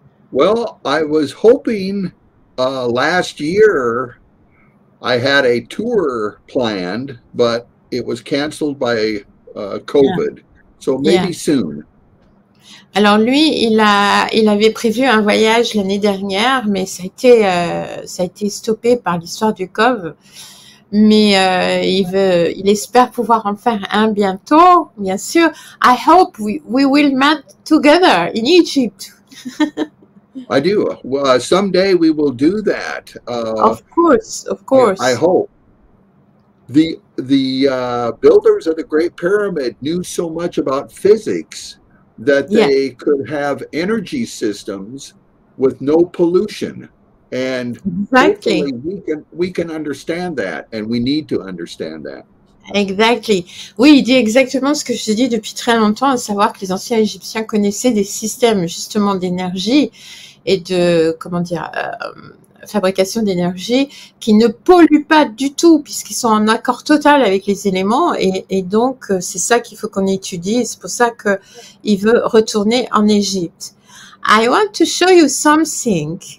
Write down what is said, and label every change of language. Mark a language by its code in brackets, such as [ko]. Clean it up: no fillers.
[en] Well, I was hoping last year I had a tour planned, but it was canceled by COVID. Yeah. So maybe soon. [fr] Alors lui, il avait prévu un voyage l'année dernière, mais ça a été stoppé par l'histoire du Covid. Mais il espère pouvoir en faire un bientôt, bien sûr. [en] I hope we will meet together in Egypt. I do. Well, someday we will do that. Of course. I hope. The builders of the Great Pyramid knew so much about physics that they could have energy systems with no pollution. And hopefully we can understand that, and we need to understand that. Exactly. [fr] Oui, il dit exactement ce que je dis depuis très longtemps, à savoir que les anciens Égyptiens connaissaient des systèmes justement d'énergie et de, fabrication d'énergie qui ne polluent pas du tout puisqu'ils sont en accord total avec les éléments et donc c'est ça qu'il faut qu'on étudie et c'est pour ça qu'il veut retourner en Égypte. [en] I want to show you something.